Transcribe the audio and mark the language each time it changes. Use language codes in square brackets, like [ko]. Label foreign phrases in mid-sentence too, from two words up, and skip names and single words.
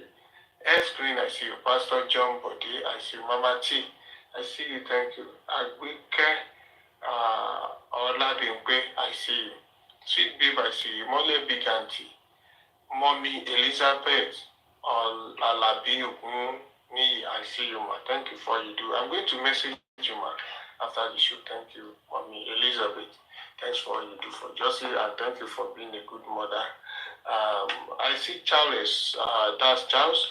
[en] S-Green, I see you. Pastor John Bode, I see you. Mama T, I see you, thank you. Agbike Oladimpe, I see you. Sweet Babe, I see you. Mole Big Auntie, Mommy Elizabeth, Alabi Ogunniyi, I see you, ma. Thank you for what you do. I'm going to message you, ma, after the show. Thank you, Mommy Elizabeth. Thanks for what you do for Josie, and thank you for being a good mother. I see Charles, that's Charles.